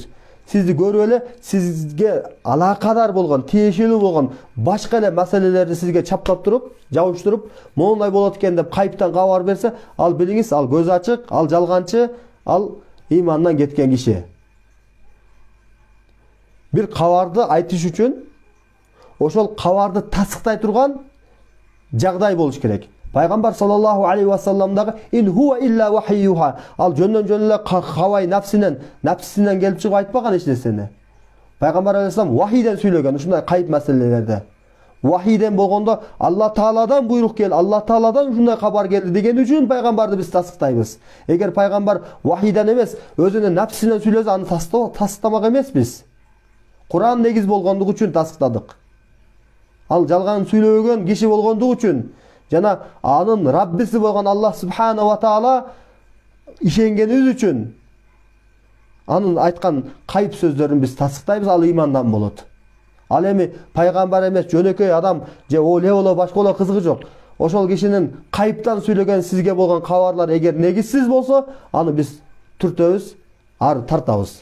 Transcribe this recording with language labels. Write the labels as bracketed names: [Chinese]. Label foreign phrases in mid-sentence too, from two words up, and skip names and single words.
[Kyrgyz] Сизди көрүп эле сизге алакадар болгон, тиешелүү болгон башка эле маселелерди сизге чаптап туруп, жабыштырып, моундай болот экен деп кайыптан кабар берсе, ал билиңиз, ал көз ачык, ал жалганчы, ал имандан кеткен киши. Бир кабарды айтыш үчүн ошол кабарды тасыктай турган жагдай болуш керек. Пайгамбар [Arabic] صلى الله عليه وسلم إن هو إلا وحي يوحى, [Kyrgyz] ал жөндөн эле кабай нафсинен келип чыгып айтпаган эч нерсени. Пайгамбар алейхиссалам вахийден сүйлөгөн ушундай кайып маселелерде. Вахийден болгондо Алла Тааладан буйрук келди, Алла Тааладан ушундай кабар келди деген үчүн пайгамбарды биз тасыктайбыз. Эгер пайгамбар вахийден эмес, өзүнүн нафсинен сүйлөсө, аны тасыктамак эмеспиз. Куран негиз болгондугу үчүн тасыктадык. Ал жалган сүйлөгөн киши болгондугу үчүн жана анын Раббиси болгон Аллах [Arabic] سبحانه وتعالى [Kyrgyz] ишенгенибиз үчүн анын айткан кайып сөздөрүн биз тасыктайбыз, ал имандан болот. Ал эми пайгамбар эмес, жөнөкөй адам же оле боло башка боло кызыгы жок. Ошол кишинин кайыптан сүйлөгөн сизге болгон кабарлар эгер негизсиз болсо, аны биз түртөбүз, ары тартабыз.